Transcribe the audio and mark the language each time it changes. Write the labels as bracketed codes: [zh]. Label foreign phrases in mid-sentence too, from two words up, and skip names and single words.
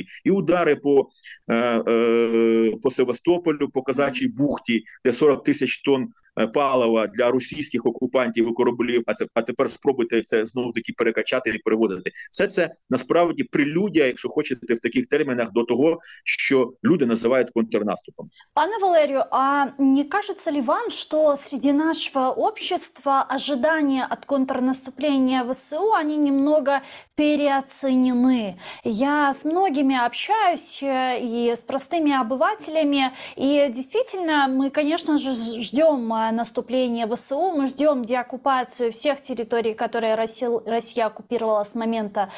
[uk] І удари по Севастополю, по Казачій бухті, де 40 тисяч тонн палива для російських окупантів і кораблів, а тепер спробуйте це знову-таки перекачати і перевозити. Все це насправді прелюдія, якщо хочете, в таких термінах до того, що люди називають контрнаступом. [ru] Пане Валерию, а не кажется ли вам, что среди нашего общества ожидания от контрнаступления ВСУ, они немного переоценены? Я с многими общаюсь и с простыми обывателями, и действительно мы, конечно же, ждем наступления ВСУ, мы ждем деоккупацию всех территорий, которые Россия оккупировала с момента